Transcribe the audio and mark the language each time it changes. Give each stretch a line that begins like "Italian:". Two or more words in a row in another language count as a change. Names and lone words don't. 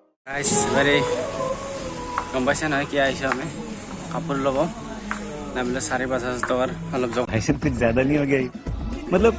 Assamese: গাইছ ভেৰি গম পাইছে নহয় কি আহিছোঁ আমি কাপোৰ ল'ব নামিলে 4-5 হাজাৰ টকাৰ অলপ
Hindi: भाई साहब कुछ ज्यादा नहीं हो गया ये? मतलब